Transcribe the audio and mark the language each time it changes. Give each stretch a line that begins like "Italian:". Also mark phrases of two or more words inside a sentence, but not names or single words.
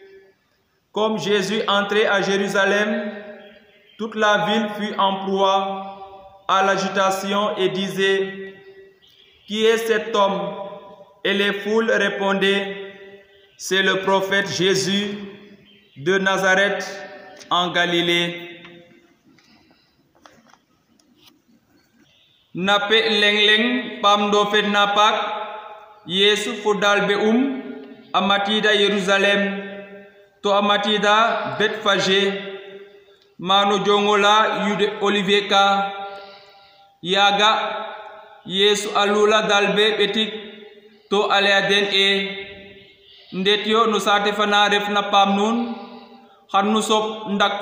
French: Comme Jésus entrait à Jérusalem, toute la ville fut en proie à l'agitation et disait, qui est cet homme? Et les foules répondaient, c'est le prophète Jésus de Nazareth en Galilée.
Serer: Nape leng pam do fet napak Yesu fodal be amatida Yerusalem to amatida Bethphagée mano jongola yude Olivier ka yaga Yesu alula dalbe betik to aleaden ndetyo no sate fana ref na pam nun xarnu sop ndak